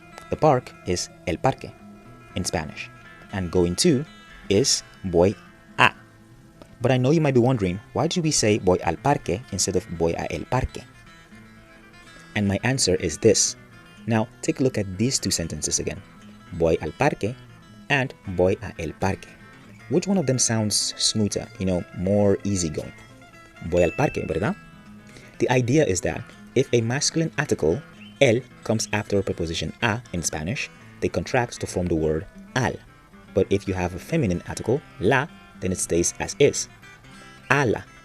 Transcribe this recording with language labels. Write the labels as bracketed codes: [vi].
[en] The park is [es] el parque [en] in Spanish, and going to is [es] voy a. [en] But I know you might be wondering, why do we say [es] voy al parque [en] instead of [es] voy a el parque? [en] And my answer is this. Now, take a look at these two sentences again. [es] Voy al parque and voy a el parque. [en] Which one of them sounds smoother, more easygoing? [es] Voy al parque, ¿verdad? [en] The idea is that if a masculine article, el, comes after a preposition a in Spanish, they contract to form the word al. But if you have a feminine article, la, then it stays as is. Ala.